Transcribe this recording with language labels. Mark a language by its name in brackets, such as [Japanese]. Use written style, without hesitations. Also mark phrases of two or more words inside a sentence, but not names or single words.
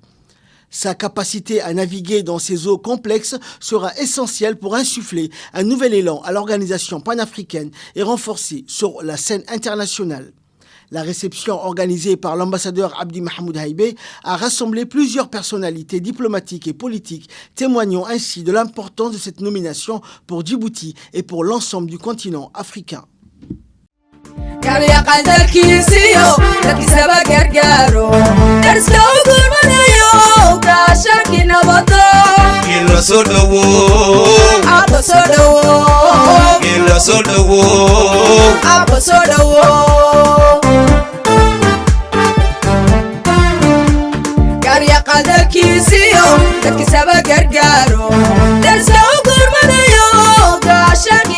[French] Sa capacité à naviguer dans ces eaux complexes sera essentielle pour insuffler un nouvel élan à l'organisation panafricaine et renforcer sur la scène internationale. La réception organisée par l'ambassadeur Abdi Mahmoud Haïbé a rassemblé plusieurs personnalités diplomatiques et politiques, témoignant ainsi de l'importance de cette nomination pour Djibouti et pour l'ensemble du continent africain. [Somali] kila soo dhawo aba soo dhawo kila soo dhawo aba soo dhawo garyaqadalkiisiyo dadkisaba gargaaro darsa u gurmanayo gaashaki nabado